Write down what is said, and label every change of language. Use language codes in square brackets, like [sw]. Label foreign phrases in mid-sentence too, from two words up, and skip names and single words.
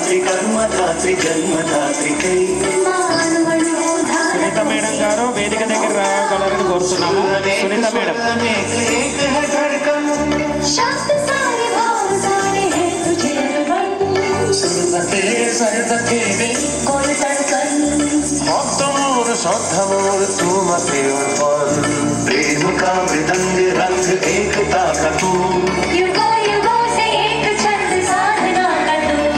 [hi] कर्मदात्री जन्मदात्री [te] సునీత మేడం గారు వేదిక దగ్గర రాగలరని కోరుతున్నాము. సునీత మేడం. [hi] प्रेम का मृदंग रंग एकता का तू युगों युगों से एक छंद साधना का तू